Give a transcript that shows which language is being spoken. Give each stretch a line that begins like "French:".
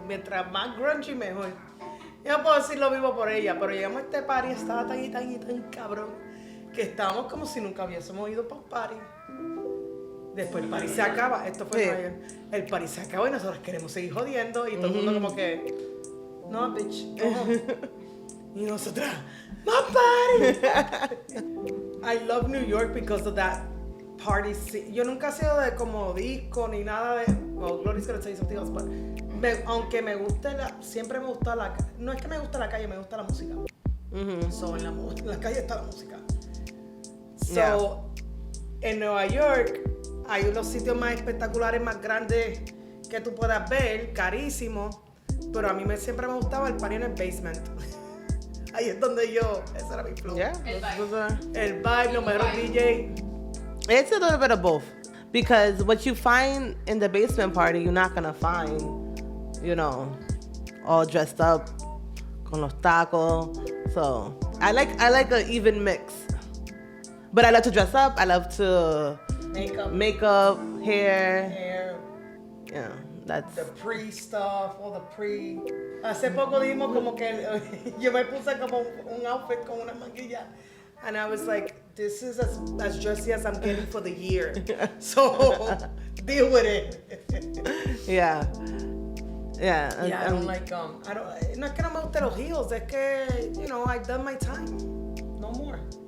Spanish: Mientras más grungy, mejor. Yo no puedo decir lo mismo por ella, pero llegamos a este party, estaba tan y tan y tan cabrón, que estábamos como si nunca hubiésemos ido para un party. Después el party se acaba, esto fue Nueva York. El party se acaba y nosotros queremos seguir jodiendo y todo el mundo como que, no, bitch, no. Y nosotras,
English: my party. I love New York because of that party scene.
Spanish: Yo nunca he sido de como disco ni nada de,
English: well, Glory's gonna tell you something else,
Spanish: but aunque me guste, siempre me gusta no es que me gusta la calle, me gusta la música. So, en la calle está la música. So, en Nueva York hay unos sitios más espectaculares, más grandes que tú puedas ver, carísimos, pero a mí siempre me gustaba el party en el basement. Ahí es donde ese era mi flow.
English: Yeah,
Spanish: El vibe, los mejores DJ.
English: It's a little bit of both. Because what you find in the basement party, you're not gonna find, you know, all dressed up,
Spanish: con los tacos.
English: So I like an even mix. But I love to dress up. I love to makeup, hair. Yeah, that's the pre-stuff, all the pre.
Spanish: Hace poco dijimos como que yo me puse como un outfit con una manguilla.
English: And I was like, this is as dressy as I'm getting for the year. So, deal with it. Yeah. Yeah, I don't like,
Spanish: no es que no me gusten los heels, es que,
English: you know, I've done my time. No more.